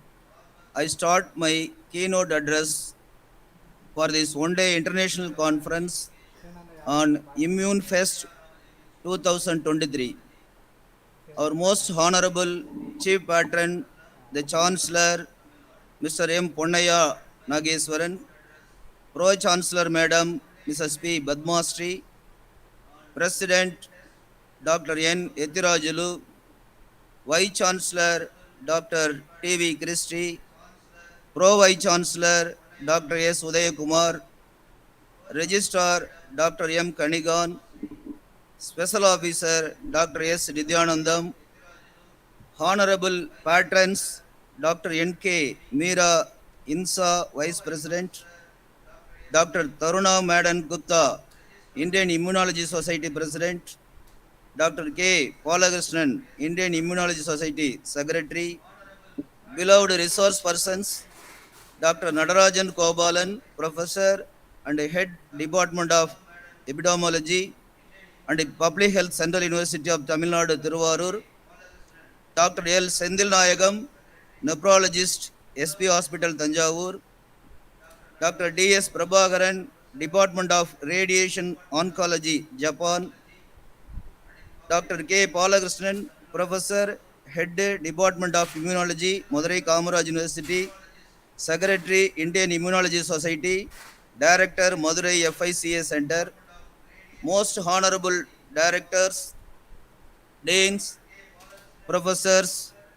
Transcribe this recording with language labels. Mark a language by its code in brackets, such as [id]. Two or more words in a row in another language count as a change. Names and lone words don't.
[en] I start my keynote address for this one-day international conference on ImmuneFest 2023. Our most honorable chief patron, the Chancellor, Mr. M. PONNAIYAH Nageswaran, Pro Chancellor Madam Mrs. P. Badmastri, President Dr. N. Ethirajulu, Vice Chancellor Dr. T. V. Christie, Pro Vice Chancellor Dr. S. Udayakumar, Registrar Dr. M. Kanigan, Special Officer Dr. S. Nidyanandam, Honorable Patrons Dr. N. K. Meera INSA Vice President, Dr. Taruna Madan Gupta, Indian Immunology Society President, Dr. K. Palakrishnan, Indian Immunology Society Secretary, beloved resource persons, Dr. Nadarajan Kobalan, Professor and Head Department of Epidemiology and Public Health, Central University of Tamil Nadu, Thiruvarur, Dr. L. Sendil Nayagam, nephrologist, SP Hospital, Thanjavur, Dr. D.S. Prabhakaran, Department of Radiation Oncology, Japan, Dr. K. Palakrishnan, Professor, Head Department of Immunology, Madurai Kamaraj University, Secretary, Indian Immunology Society, Director, Madurai FICA Center, most honorable directors, deans, professors,